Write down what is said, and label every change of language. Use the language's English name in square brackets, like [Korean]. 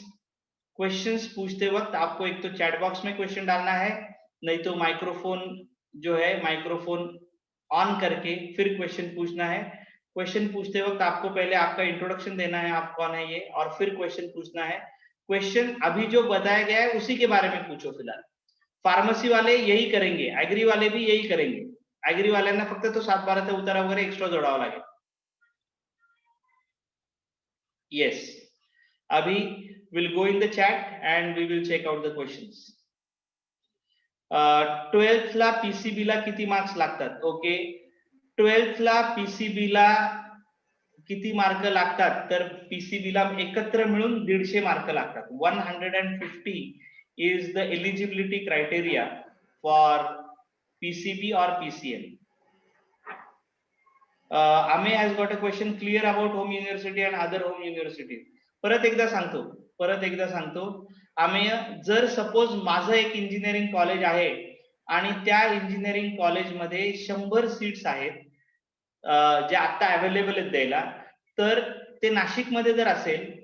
[Hindi] Questions पूछते वक्त आपको एक तो चैट बॉक्स में क्वेश्चन डालना है, नहीं तो माइक्रोफोन जो है, माइक्रोफोन ऑन करके फिर क्वेश्चन पूछना है। क्वेश्चन पूछते वक्त आपको पहले आपका इंट्रोडक्शन देना है, आप कौन है ये, और फिर क्वेश्चन पूछना है। क्वेश्चन अभी जो बताया गया है उसी के बारे में पूछो फिलहाल। फार्मसी वाले यही करेंगे, एग्री वाले भी यही करेंगे। [Marathi] एग्री वाल्यांना फक्त तो 7-12 ते उतारा वगैरे एक्स्ट्रा जोडावा लागेल। [English] Yes, अभी will go in the chat and we will check out the questions. [Marathi] 12th ला पीसीबी ला किती मार्क्स लागतात? ओके, 12th ला पीसीबी ला किती मार्क लागतात? तर पीसीबी ला एकत्र मिळून 150 मार्क लागतात। [English] 150 is the eligibility criteria for PCB or PCM. Ame has got a question clear about home university and other home universities. [Marathi] परत एकदा सांगतो, आम्ही जर सपोज माझं एक इंजिनिअरिंग कॉलेज आहे आणि त्या इंजिनिअरिंग कॉलेजमध्ये 100 सीट्स आहेत जे आता अवेलेबल आहेत द्यायला, तर ते नाशिकमध्ये जर असेल